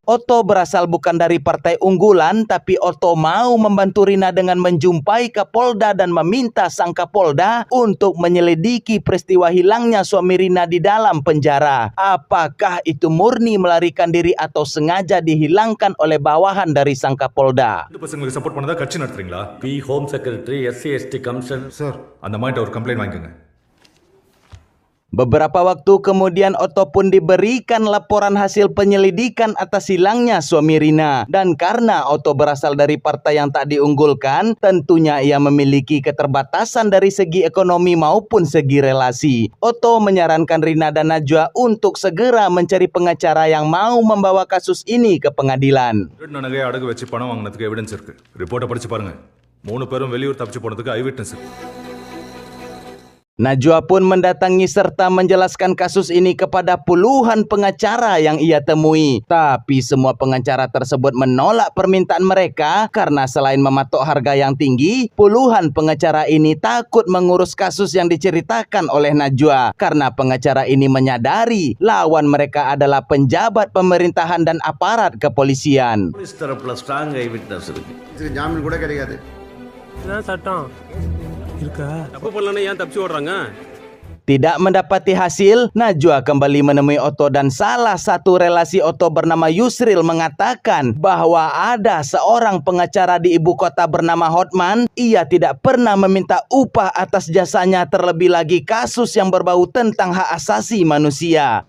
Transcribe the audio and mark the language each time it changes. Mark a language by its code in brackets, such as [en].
[id] Otto berasal bukan dari partai unggulan, tapi Otto mau membantu Rina dengan menjumpai Kapolda dan meminta sang Kapolda untuk menyelidiki peristiwa hilangnya suami Rina di dalam penjara. Apakah itu murni melarikan diri atau sengaja dihilangkan oleh bawahan dari sang Kapolda? [ta] பசங்களுக்கு support பண்ணதா கட்சி நடத்துறீங்களா? B home secretary SC/ST commission sir அந்த மாதிரி ஒரு complaint வாங்கிக்கோங்க. [id] Beberapa waktu kemudian Otto pun diberikan laporan hasil penyelidikan atas hilangnya suami Rina. Dan karena Otto berasal dari partai yang tak diunggulkan, tentunya ia memiliki keterbatasan dari segi ekonomi maupun segi relasi. Otto menyarankan Rina dan Najwa untuk segera mencari pengacara yang mau membawa kasus ini ke pengadilan. [ta] நகையை அடகு வச்சு பணம் வாங்கினதுக்கு evidence இருக்கு. ரிப்போர்ட்டை படிச்சு பாருங்க. 3 பேரும் வெளியூர் தப்பிச்சு போனதுக்கு ஐ விட்னஸ் இருக்கு. [id] Najwa pun mendatangi serta menjelaskan kasus ini kepada puluhan pengacara yang ia temui. Tapi semua pengacara tersebut menolak permintaan mereka karena selain mematok harga yang tinggi, puluhan pengacara ini takut mengurus kasus yang diceritakan oleh Najwa. Karena pengacara ini menyadari lawan mereka adalah penjabat pemerintahan dan aparat kepolisian. [ta] Police தரப்புல strong ஐ witness இருக்கு. இதுக்கு ஜாமீன் கூட கிடைக்காது. இதுதான் சட்டம் இருக்கா? தப்பு பண்ணலன்னா ஏன் தப்பிச்சு ஓடுறாங்க? [id] Tidak mendapati hasil, Najwa kembali menemui Otto dan salah satu relasi Otto bernama Yusril mengatakan bahwa ada seorang pengacara di ibu kota bernama Hotman. Ia tidak pernah meminta upah atas jasanya, terlebih lagi kasus yang berbau tentang hak asasi manusia.